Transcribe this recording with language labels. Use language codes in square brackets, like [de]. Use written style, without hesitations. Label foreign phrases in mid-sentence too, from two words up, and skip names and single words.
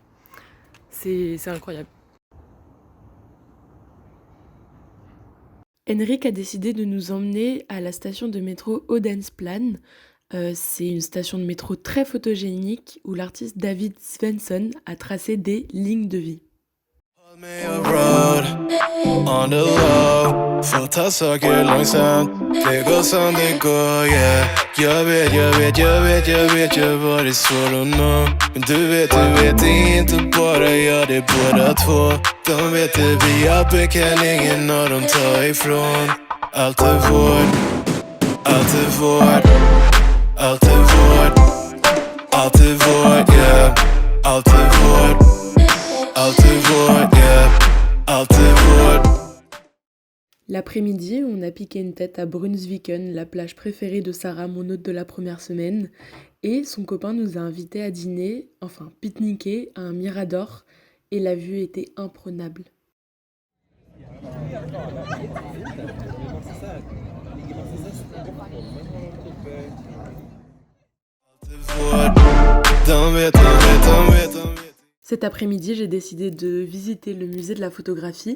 [fr] C'est incroyable. Henrik a décidé de nous emmener à la station de métro Odensplan. C'est une station de métro très photogénique où l'artiste David Svensson a tracé des lignes de vie. [sv] Håll mig av road, [en] on the low. [sv] Får ta saker långsamt, det går som det går, yeah. Jag vet jag har varit svår att nå. Men du vet, det är inte bara jag, det är båda två. De vet det, vi uppe kan ingen av dem ta ifrån. Allt är vårt, allt är vårt, allt är vårt, allt är vårt, yeah. Allt är vårt, allt är vårt, yeah. Allt är vårt. [fr] L'après-midi, on a piqué une tête à Brunnsviken, la plage préférée de Sarah, mon hôte de la première semaine, et son copain nous a invités à dîner, enfin pique-niquer, à un mirador, et la vue était imprenable. Cet après-midi, j'ai décidé de visiter le musée de la photographie.